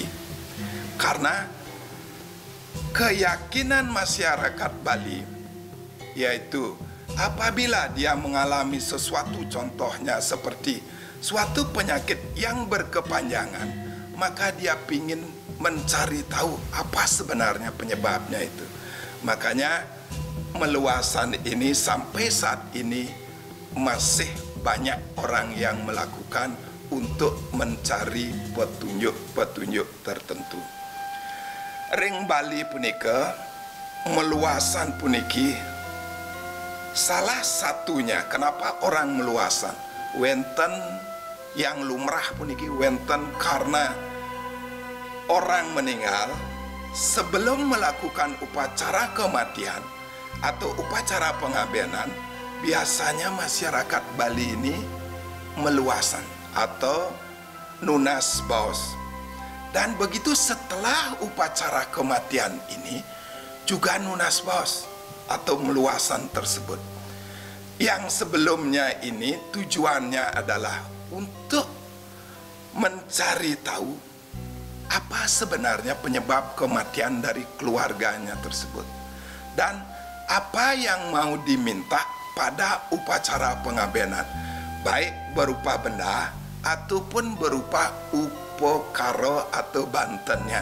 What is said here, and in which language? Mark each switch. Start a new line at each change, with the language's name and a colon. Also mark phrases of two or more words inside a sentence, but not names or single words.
Indonesian: Karena keyakinan masyarakat Bali yaitu apabila dia mengalami sesuatu, contohnya seperti suatu penyakit yang berkepanjangan, maka dia ingin mencari tahu apa sebenarnya penyebabnya itu. Makanya meluasan ini sampai saat ini masih banyak orang yang melakukan untuk mencari petunjuk-petunjuk tertentu.
Balinese: Ring Bali punika meluasan puniki
Indonesian: salah satunya kenapa orang meluasan wenten yang lumrah
Balinese: puniki wenten
Indonesian: karena orang meninggal sebelum melakukan upacara kematian atau upacara pengabenan, biasanya masyarakat Bali ini meluasan atau nunas baos. Dan begitu setelah upacara kematian ini juga nunas baos atau meluasan tersebut. Yang sebelumnya ini tujuannya adalah untuk mencari tahu apa sebenarnya penyebab kematian dari keluarganya tersebut. Dan apa yang mau diminta pada upacara pengabenan, baik berupa benda ataupun berupa upokaro atau bantennya.